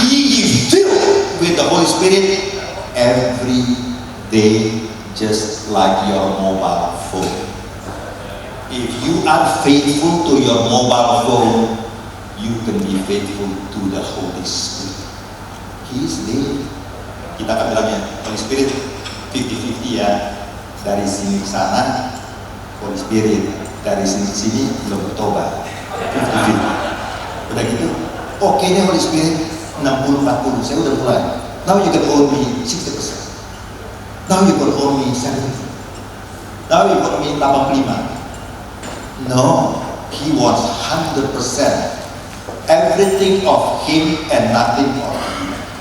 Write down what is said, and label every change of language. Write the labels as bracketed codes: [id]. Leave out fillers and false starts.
[en] Be ye filled with the Holy Spirit every day, just like your mobile phone. If you are faithful to your mobile phone, you can be faithful to the Holy Spirit. He is there. [id] Kita akan bilangnya Holy Spirit 50-50 ya, dari sini ke sana Holy Spirit, dari sini ke sini belum bertobat 50-50. Udah gitu, oke deh Holy Spirit 60-40, saya udah mulai. [en] Now you can own me 60%, now you can own me 70%, now you can own me 85%. No, He wants 100%, everything of Him and nothing of you.